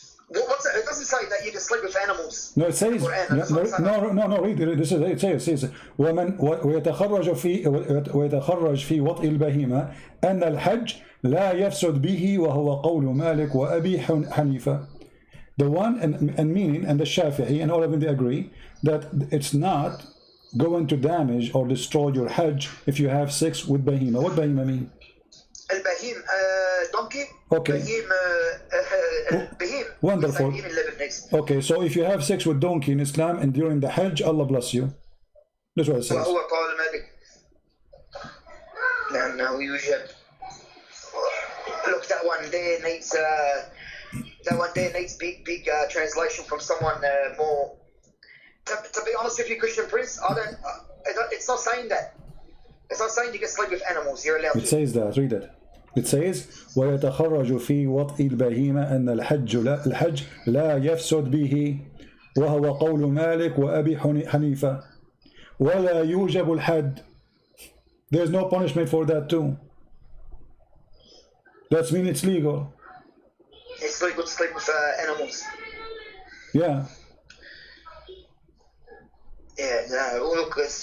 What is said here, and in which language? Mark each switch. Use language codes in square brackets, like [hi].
[en] What's that? It doesn't say that you can sleep with animals. No, it says. No. Read it. This is it. It says. [ar] ومن ويتخرج في وطء البهيمة أن الحج لا يفسد به وهو قول مالك وأبي حنيفة. [en] The one and meaning and the Shafi'i and all of them, they agree that it's not going to damage or destroy your Hajj if you have sex with Bahima. What Bahima mean? Al-Bahim, donkey. Okay. Bahim. Wonderful. Bahim in Lebanese. Okay, so if you have sex with donkey in Islam and during the Hajj, Allah bless you. That's what it says. [ar] وهو [en] problematic. No, we usually look. That one there needs big translation from someone more. To be honest with you, Christian Prince, it's not saying that. It's not saying you can sleep with animals. You're allowed to. It says that. Read it. It says [ar] ويتخرج في وطئ البهيمة أن الحج لا يفسد به وهو قول مالك وأبي حنيفة ولا يوجب الحد. [en] There's no punishment for that too. That means it's legal. It's legal to sleep with animals. Yeah. Yeah, no, look,